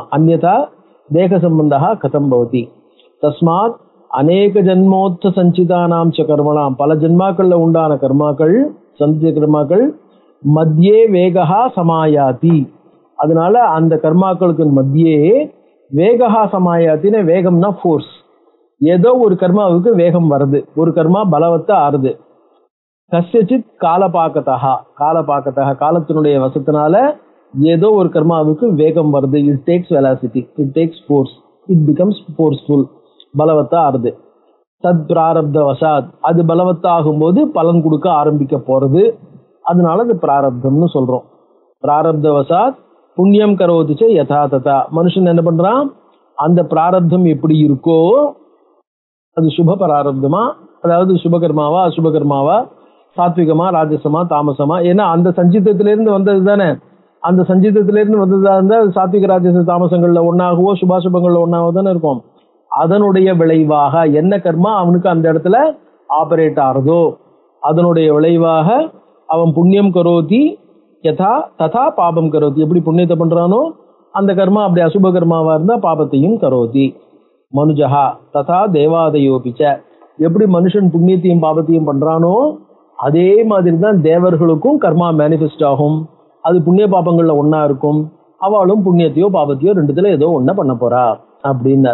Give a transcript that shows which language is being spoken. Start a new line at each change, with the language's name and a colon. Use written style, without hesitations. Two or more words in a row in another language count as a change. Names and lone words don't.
Sanskrit: अन्यथा देह सम्बन्धः कथं भवति तस्मात् अनेक जन्मोत्थ सञ्चितानां च कर्मणाम्,
Tamil: பல ஜென்மாக்கள்ல உண்டான கர்மாக்கள், சஞ்சித கர்மாக்கள்
Sanskrit: मध्ये वेगः समायाति,
Tamil: அதனால அந்த கர்மாக்களுக்கு
Sanskrit: मध्ये वेगः समायातिन,
Tamil: வேகம்னா ஃபோர்ஸ், ஏதோ ஒரு கர்மாவுக்கு வேகம் வருது, ஒரு கர்மா பலவத்தா ஆறுது.
Sanskrit: कस्यचित् कालपाकतः,
Tamil: காலத்தினுடைய வசத்தினால ஏதோ ஒரு கர்மாவுக்கு வேகம் வருது.
English: it takes velocity, it takes force, it becomes forceful,
Tamil: பலவத்தா ஆறுது.
Sanskrit: तत् प्रारब्ध वशात्,
Tamil: அது பலவத்தா ஆகும்போது பலன் கொடுக்க ஆரம்பிக்க போறது, அதனால அது பிராரப்தம்னு சொல்றோம்.
Sanskrit: प्रारब्ध वशात् पुण्यं करोतिच यथा तथा,
Tamil: மனுஷன் என்ன பண்றான், அந்த பிராரப்தம் எப்படி இருக்கோ, அது சுப பிராரப்தமா, அதாவது சுபகர்மாவா அசுபகர்மாவா, சாத்விகமா ராஜசமா தாமசமா, ஏன்னா அந்த சஞ்சிதத்திலிருந்து வந்தது தானே, அந்த சஞ்சிதத்திலிருந்து வந்ததா இருந்தால் அது சாத்விக ராஜச தாமசங்கள்ல ஒன்னாகவோ சுபாசுபங்கள்ல ஒன்னாகவோ தானே இருக்கும். அதனுடைய விளைவாக என்ன கர்மா அவனுக்கு அந்த இடத்துல ஆபரேட் ஆறதோ அதனுடைய விளைவாக அவன்
Sanskrit: पुण्यं करोति यथा तथा पापं करोति,
Tamil: எப்படி புண்ணியத்தை பண்றானோ அந்த கர்மா அப்படி அசுப கர்மாவா இருந்தா பாபத்தையும் கரோதி.
Sanskrit: मनुजाः तथा देवादयोऽपिच,
Tamil: எப்படி மனுஷன் புண்ணியத்தையும் பாபத்தையும் பண்றானோ அதே மாதிரி தான் தேவர்களுக்கும் கர்மா மேனிஃபெஸ்ட் ஆகும். அது புண்ணிய பாபங்கள்ல ஒன்னா இருக்கும். அவளும் புண்ணியத்தையோ பாபத்தையோ ரெண்டுத்துல ஏதோ ஒன்ன பண்ண போறா அப்படின்னு.